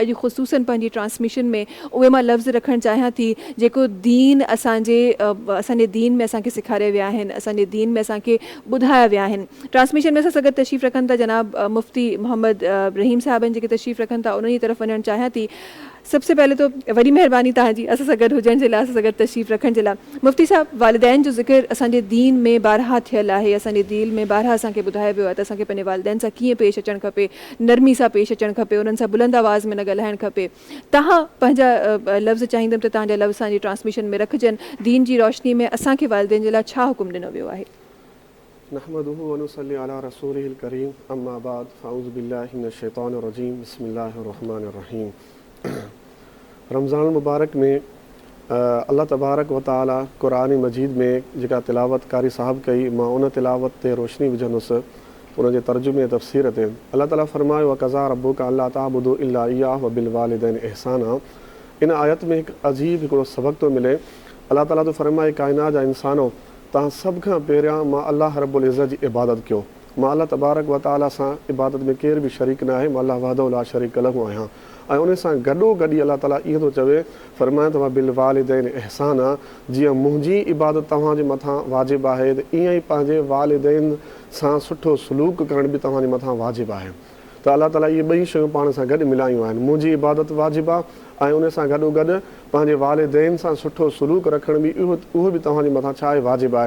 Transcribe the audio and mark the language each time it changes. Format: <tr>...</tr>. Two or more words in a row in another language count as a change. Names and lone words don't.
<sd>अॼु ख़ुसूसन पंहिंजी ट्रांसमिशन में उहे मां लफ़्ज़ रखणु चाहियां थी जेको दीन असांजे दीन में असांखे सेखारे विया आहिनि, असांजे दीन में असांखे ॿुधाया विया आहिनि। ट्रांसमिशन में असां सां गॾु तशरीफ़ रखनि था जनाब मुफ़्ती मोहम्मद रहीम साहिबनि जेके तशरीफ़ रखनि था, उन्हनि जी तरफ़ वञणु चाहियां थी।</sd> <ur>سب سے پہلے</ur> <sd>तो वॾी महिरबानी तव्हांजी असां सां गॾु हुजण जे लाइ, असां सां गॾु तशरीफ़ रखण जे लाइ। मुफ़्ती साहिबु, वालिदैन जो ज़िक्र असांजे दीन में बारहा थियल आहे, असांजे दीन में बारहा असांखे ॿुधायो वियो आहे त असांखे पंहिंजे वालिदैन सां कीअं पेश अचणु खपे, नरमी सां पेश अचणु खपे, उन्हनि सां बुलंद आवाज़ में न ॻाल्हाइणु खपे। तव्हां पंहिंजा लफ़्ज़ चाहींदमि त तव्हांजा लफ़्ज़ असांजी ट्रांसमिशन में रखिजनि। दीन जी रोशनी में असांखे वालिदैन जे लाइ छा हुकुम ॾिनो वियो आहे?</sd> <ar>نحمده ونصلي على رسوله الكريم، أما بعد، فأعوذ بالله من الشيطان الرجيم، بسم الله الرحمن الرحيم.</ar> <sd>रमज़ान मुबारक में अल्लाह</sd> <ar>تبارك وتعالى</ar> <sd>क़ुरान मजीद में जेका तिलावत कारी साहब कई, मां उन तिलावत ते रोशनी विझंदुसि उनजे तर्जुमे तफ़सीर ते। अल्लाह ताला फ़रमायो</sd> <ar>وقضى ربك ألا تعبدوا إلا إياه وبالوالدين إحسانا.</ar> <sd>इन आयत में हिकु अजीब हिकिड़ो सबक़ थो मिले। अल्लाह ताला तो फ़रमाए काइनात जा इंसानो, तव्हां सभ खां पहिरियां मां अल्लाह</sd> <ar>رب العزة</ar> <sd>जी इबादत कयो। मां अल्लाह</sd> <ar>تبارك وتعالى</ar> <sd>सां इबादत में केर बि शरीक न आहे, मां अल्लाह</sd> <ar>وحده لا شريك له</ar> <sd>आहियां। ऐं उन सां गॾोगॾु अल्लाह ताला इहो थो चवे, फ़रमाए तव्हां</sd> <ar>بالوالدين إحسانا,</ar> <sd>जीअं मुंहिंजी इबादत तव्हांजे मथां वाजिबु आहे त ईअं ई पंहिंजे वालिदैन सां सुठो सलूक करण बि तव्हांजे मथां वाजिबु आहे। त अल्लाह ताला इहे ॿई शयूं पाण सां गॾु मिलायूं आहिनि। मुंहिंजी इबादत वाजिबु आहे ऐं उन सां गॾोगॾु पंहिंजे वालिदैन सां सुठो सलूक रखण बि उहो बि तव्हांजे मथां छा आहे वाजिबु आहे।</sd>